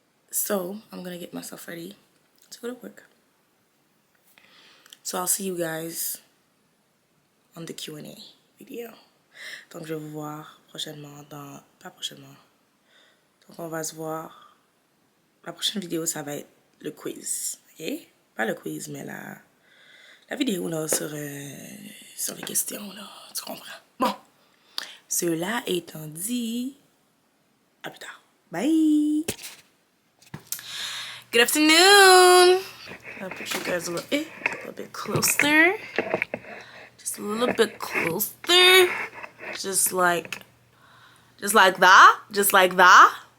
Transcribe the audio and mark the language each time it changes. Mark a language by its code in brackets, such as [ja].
[en] So, I'm gonna get myself ready to go to work. So, I'll see you guys on the Q&A video. [fr] Donc, je vais vous voir prochainement pas prochainement. Donc, on va se voir. La prochaine vidéo, ça va être le quiz. Ok? Pas le quiz, mais la vidéo là, sur les questions. Là, tu comprends? Bon. Cela étant dit, à plus tard. [en] Bye! Good afternoon! I'll put you guys a little bit closer. Just a little bit closer. Just like that. Just like that.